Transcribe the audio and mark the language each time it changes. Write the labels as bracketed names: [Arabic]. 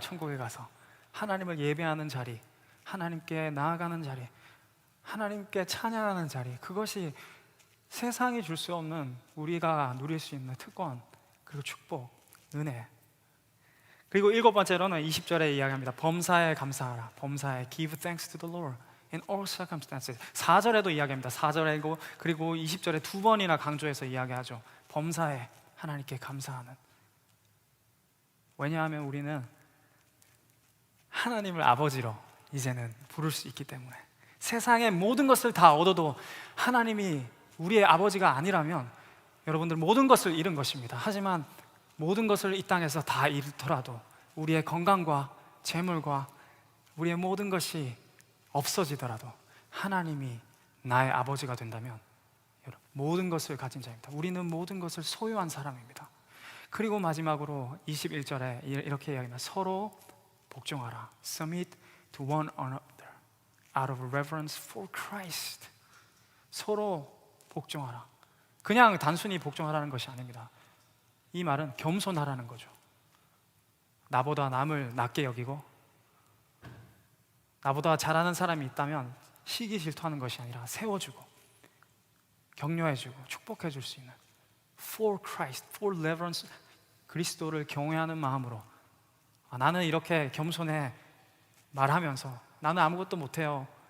[Korean] 천국에 가서 하나님을 예배하는 자리, 하나님께 나아가는 자리, 하나님께 찬양하는 자리, 그것이 세상이 줄 수 없는 우리가 누릴 수 있는 특권, 그리고 축복, 은혜. 그리고 일곱 번째로는 20절에 이야기합니다. 범사에 감사하라. 범사에 [English] give thanks to the Lord in all circumstances. [Korean] 4절에도 이야기합니다. 4절에 그리고 20절에 두 번이나 강조해서 이야기하죠. 범사에 하나님께 감사하는. 왜냐하면 우리는 하나님을 아버지로 이제는 부를 수 있기 때문에. 세상의 모든 것을 다 얻어도 하나님이 우리의 아버지가 아니라면 여러분들 모든 것을 잃은 것입니다. 하지만 모든 것을 이 땅에서 다 잃더라도 우리의 건강과 재물과 우리의 모든 것이 없어지더라도 하나님이 나의 아버지가 된다면 모든 것을 가진 자입니다. 우리는 모든 것을 소유한 사람입니다. 그리고 마지막으로 21절에 이렇게 이야기합니다. 서로 복종하라. [English] Submit to one another out of reverence for Christ. [Korean] 서로 복종하라. 그냥 단순히 복종하라는 것이 아닙니다. 이 말은 겸손하라는 거죠. 나보다 남을 낮게 여기고 나보다 잘하는 사람이 있다면 시기 질투하는 것이 아니라 세워주고 격려해주고 축복해줄 수 있는 [English] for Christ, for reverence, [Korean] 그리스도를 경외하는 마음으로 나는 이렇게 겸손해 말하면서 나는 아무것도 못해요.